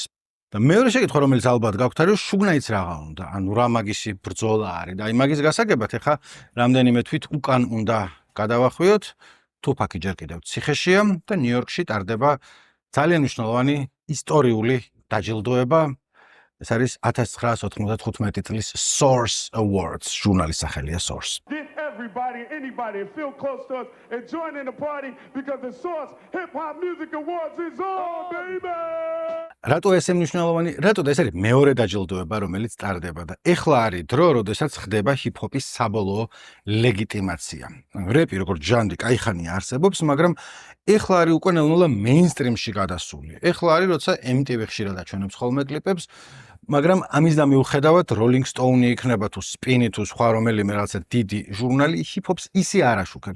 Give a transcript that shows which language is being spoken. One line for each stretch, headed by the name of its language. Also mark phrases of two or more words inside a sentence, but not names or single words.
Georgian: და მეორე შეკითხვა, რომელიც ალბათ გაქვთ, არის შუგნაიც რაღა უნდა, ანუ რა მაგისი ბრძოლა არის და აი მაგის გასაგებად ეხა რამდენიმე თვით უკან უნდა გადავახვიოთ. თუფაკი ჯერ კიდევ ციხეშია და ნიუ-იორკში ტარდება ძალიან მნიშვნელოვანი ისტორიული დაჯილდოება. ეს არის 1995 წლის Source Awards, ჟურნალის სახელია Source.
English: Anybody feel close to us and join in the party because the Source Hip Hop Music Awards is on, baby!
Georgian: რატო ესე მნიშვნელოვანი? რატო ეს არის მეორე დაჯილდოება, რომელიც ტარდება და ეხლა არის დრო, როდესაც ხდება ჰიპ-ჰოპის საბოლოო ლეგიტიმაცია. რეპი როგორც ჟანრი კაიხანია არსებობს, მაგრამ ეხლა არის უკვე ნელ-ნელა მეინსტრიმში გადასული. ეხლა არის, როცა MTV ხშირად აჩვენებს ხოლმე კლიპებს, მაგრამ ამის და მიუხედავად Rolling Stone იქნება თუ Spin თუ სხვა რომელიმე რაღაცა დიდი ჟურნალი ჰიპ-ჰოპს ისე არ აშუქებს.